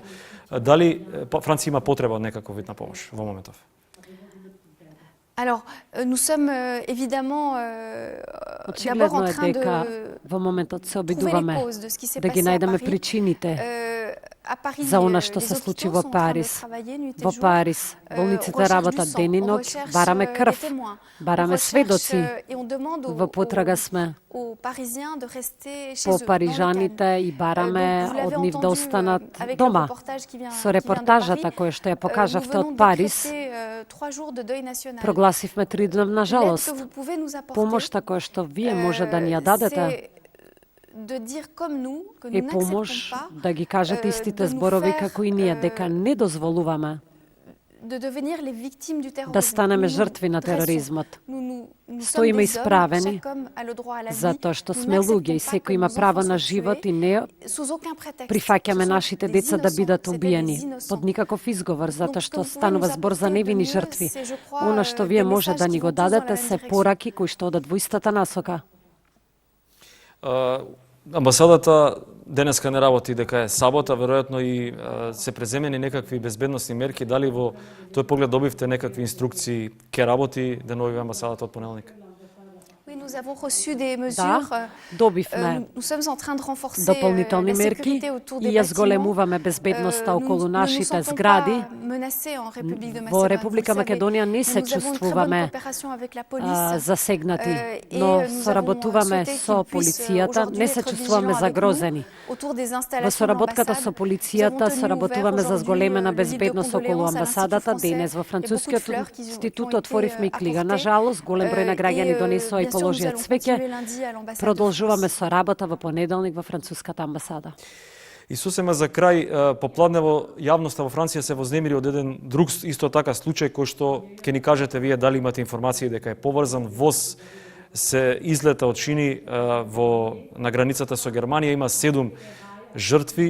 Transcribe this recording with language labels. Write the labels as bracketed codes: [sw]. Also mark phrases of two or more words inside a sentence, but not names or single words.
[mk] Дали Франција има потреба од некаков вид на помош во моментов? [fr] Alors, nous sommes évidemment d'abord en [mk] Очигледно е [fr] train [mk] дека [fr] de [mk] во моментот се [fr] trouver les [mk] обидуваме [fr] causes de ce qui s'est [mk] да ги [fr] passé à [mk] најдеме [fr] Paris. [mk] причините [fr] À Paris, [mk] за она што [fr] les [mk] се случи [fr] hôpitaux [mk] во [fr] sont en train de [mk] Париз. [fr] travailler nuit et [mk] Во [fr] jour. [mk] Париз болниците [fr] Recherche du [mk] работат [fr] sang, [mk] ден и [fr] on [mk] ноќ, [fr] recherche, [mk] бараме [fr] des [mk] крв, [fr] témoins. On [mk] бараме [fr] recherche, [mk] сведоци, [fr] et on demande [mk] во потрага сме [fr] aux Parisiens de rester chez [mk] по [fr] eux, dans le [mk] парижаните [fr] calme. [mk] и бараме [fr] Donc, vous l'avez [mk] од нив да [fr] entendu, [mk] останат [fr] avec le [mk] дома. [fr] reportage qui vient [mk] Со [fr] de [mk] репортажата [fr] Paris, [mk] која што ја [fr] nous [mk] покажавте [fr] venons [mk] од [fr] de [mk] Париз, [fr] décréter 3 jours de deuil national. [mk] прогласивме 3-дневна [fr] L'aide [mk] жалост. [fr] que vous pouvez nous apporter, [mk] Помошта која што вие може да ни ја дадете [fr] c'est de dire comme nous que nous [mk] е [fr] n'acceptons [mk] помош [fr] pas [mk] да ги кажете истите [fr] de nous [mk] зборови [fr] faire, [mk] како и ние, дека не дозволуваме [fr] de devenir les victimes du terrorisme. [mk] да станеме [fr] Nous [mk] жртви на [fr] dressons. [mk] тероризмот. [fr] Nous sommes [mk] Стоиме [fr] des hommes, [mk] исправени, [fr] chaque homme a le droit à la vie. [mk] затоа што [fr] Nous [mk] сме луѓе и [fr] n'acceptons pas [mk] секој [fr] que [mk] има [fr] nos [mk] право [fr] enfants [mk] на [fr] soient [mk] живот [fr] tués [mk] и не [fr] sous aucun prétexte. [mk] прифаќаме [fr] Ce sont [mk] нашите [fr] des [mk] деца да [fr] innocents, [mk] бидат [fr] c'est des [mk] убиени [fr] innocents. [mk] под никаков изговор, затоа [fr] Donc, [mk] што [fr] ce que vous [mk] станува [fr] pouvez nous [mk] збор за [fr] apporter [mk] невини [fr] de mieux, [mk] жртви. [fr] c'est, je crois, [mk] Она што [fr] des [mk] вие може [fr] messages [mk] да [fr] qui [mk] ни го [fr] vont tous dans la [mk] дадете [fr] même [mk] се [fr] direction. [mk] пораки кои што одат во истата насока. Амбасадата денеска не работи дека е сабота, веројатно и се преземени некакви безбедносни мерки. Дали во тој поглед добивте некакви инструкции ке работи деновиве амбасадата од понеделник? [fr] Oui, nous avons reçu des mesures. [mk] Да, добивме [fr] Nous sommes en train de renforcer [mk] дополнителни [fr] la [mk] мерки [fr] sécurité autour des [mk] и ја [fr] bâtiments. [mk] зголемуваме безбедноста околу [fr] Nous ne nous [mk] нашите [fr] sentons [mk] згради. [fr] pas menacés en République de [mk] Во [fr] Macédoine, [mk] Република [fr] vous le savez. [mk] Македонија не се [fr] Nous avons une très bonne [mk] чувствуваме [fr] coopération avec la police. [mk] засегнати, [fr] Et [mk] но [fr] nous [mk] соработуваме [fr] avons [mk] со [fr] souhaité qu'ils [mk] полицијата, [fr] puissent [mk] не се [fr] aujourd'hui [mk] чувствуваме [fr] être [mk] загрозени. [fr] autour des [mk] Во [fr] installations de [mk] соработката [fr] l'ambassade. [mk] со [fr] Nous avons [mk] полицијата [fr] tenu [mk] соработуваме [fr] ouvert [mk] за [fr] aujourd'hui [mk] зголемена [fr] le lit de [mk] безбедност околу [fr] condoléances à [mk] амбасадата. [fr] l'Institut [mk] Денес во [fr] français. Il y a beaucoup de [mk] Францускиот [fr] fleurs qui ont [mk] институт [fr] été [mk] отворивме и книга. [fr] apportées. [mk] Нажалост, голем број на граѓани донесоа и [fr] Bien sûr, nous [mk] положија [fr] allons [mk] цвеќе. [fr] continuer lundi à l'ambassade de [mk] Продолжуваме [fr] France. [mk] со работа во понеделник во француската амбасада. И сосема за крај, попладнево јавноста во Франција се вознемири од еден друг исто така случај кој што ќе ни кажете вие дали имате информации дека е поврзан. ВОЗ се излета од шини на границата со Германија, има 7 жртви.